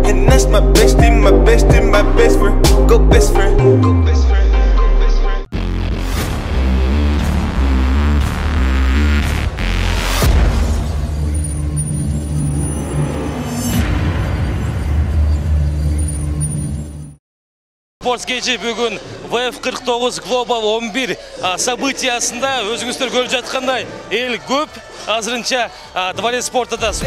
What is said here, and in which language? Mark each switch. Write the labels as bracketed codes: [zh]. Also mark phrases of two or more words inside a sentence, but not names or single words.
[en] that's my bestie, my bestie, my best friend. Go best friend, go best friend. [kk] Спорт кеші бүгін VF49 Global 11 событиясында өзіңіздер көріп жатқандай ел көп, азырынша [ru] дворец спортыда.